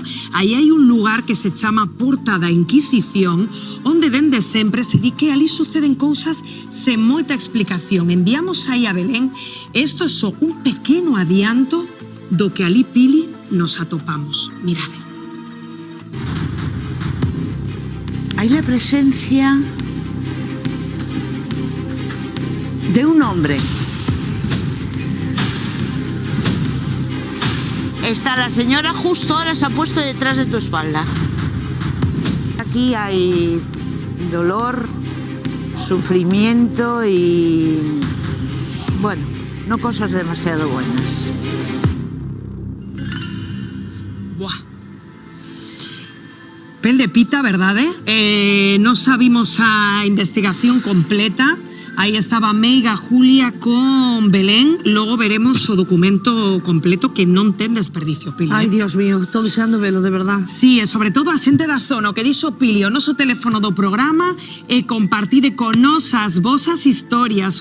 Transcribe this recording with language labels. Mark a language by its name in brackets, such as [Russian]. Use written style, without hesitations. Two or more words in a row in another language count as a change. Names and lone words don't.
[Galician] Aí hai un lugar que se chama Porta da Inquisición, onde dende sempre se di que ali suceden cousas sen moita explicación. Enviamos aí a Belén. Isto é só un pequeno adianto do que ali, Pili, nos atopamos. Mirade. [Spanish] Hay la presencia de un hombre. Está la señora justo ahora, se ha puesto detrás de tu espalda. Aquí hay dolor, sufrimiento y, bueno, no cosas demasiado buenas. Buah. [Galician] Pel de pita, verdade? Non sabimos a investigación completa. Aí estaba Meiga Julia con Belén. Logo veremos o documento completo, que non ten desperdicio, Pili. Ai, [Spanish] Dios mío, [Galician] estou deseando velo, de verdad. Sí, e sobre todo a xente da zona, o que dixo Pili, o noso teléfono do programa, e compartide con nos as vosas historias.